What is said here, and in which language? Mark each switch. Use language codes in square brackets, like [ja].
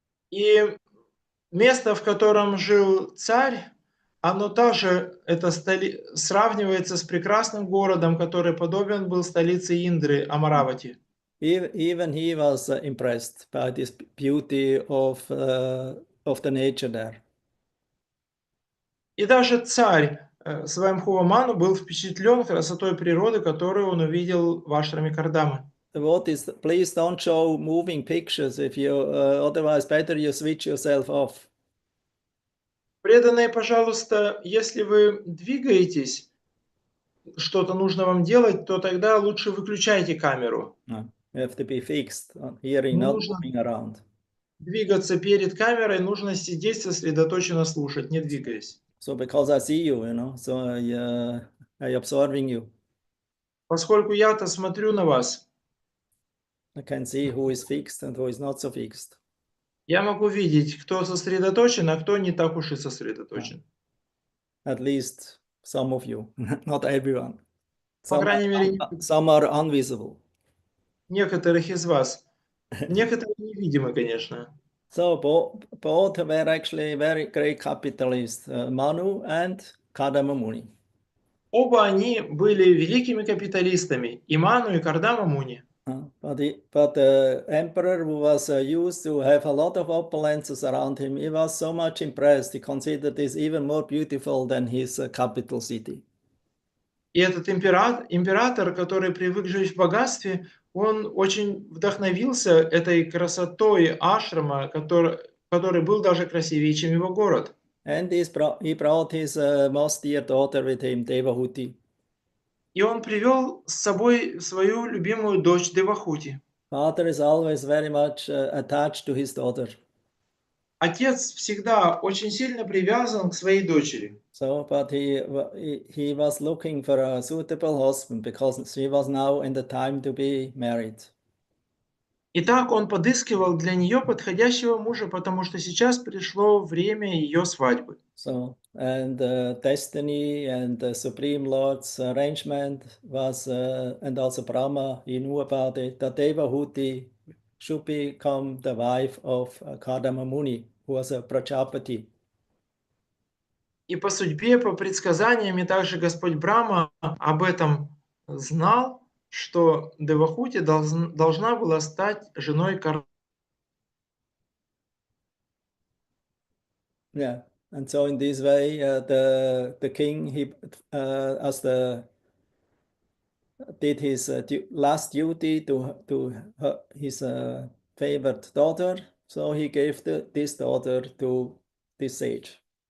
[ru] И место, в котором жил царь, оно также сравнивается с прекрасным городом, который подобен был столице Индры, Амаравати. [en] Even he was impressed by this beauty of the nature there. [ru] И даже царь Сваямбхува был впечатлен красотой природы, которую он увидел в ашраме Кардамы. [en] Devotees, please don't show moving pictures. If you otherwise better you switch yourself off. [ru] Преданные, пожалуйста, если вы двигаетесь, что-то нужно вам делать, то тогда лучше выключайте камеру. [en] You have to be fixed on hearing, not moving around. [ru] Двигаться перед камерой, нужно сидеть сосредоточенно слушать, не двигаясь. [en] So because I see you, so I observing you. [ru] Поскольку я-то смотрю на вас, [en] I can see who is fixed and who is not so fixed. [ru] я могу видеть, кто сосредоточен, а кто не так уж и сосредоточен. [en] At least some of you, not everyone. [ru] По крайней мере, [en] Some are invisible. [ru] некоторых из вас. Некоторые невидимы, конечно. [en] So both were actually very great capitalists, Manu and Kardama Muni. [ru] Оба они были великими капиталистами, и Ману, и Кардама Муни. [en] But the emperor, who was used to have a lot of opulences around him, he was so much impressed. He considered this even more beautiful than his capital city. [ru] И этот император, который привык жить в богатстве, он очень вдохновился этой красотой ашрама, который был даже красивее, чем его город. [en] And he brought his most dear daughter with him, Devahuti. [ru] И он привел с собой свою любимую дочь Девахути. [en] Father is always very much attached to his daughter. [ru] Отец всегда очень сильно привязан к своей дочери. [en] So, but he was looking for a suitable husband because she was now in the time to be married. [ru] Итак, он подыскивал для нее подходящего мужа, потому что сейчас пришло время ее свадьбы. [en] So, and destiny and the Supreme Lord's arrangement was, and also Brahma, he knew about it, that Devahuti should become the wife of Kardama Muni, who was a Prajapati. [ru] И по судьбе, по предсказаниям, и также Господь Брахма об этом знал, что Девахути должна была стать женой Кардамы. [en] Yeah, and so in this way, the king, he did his last duty to his favored daughter. So he gave this daughter to this sage.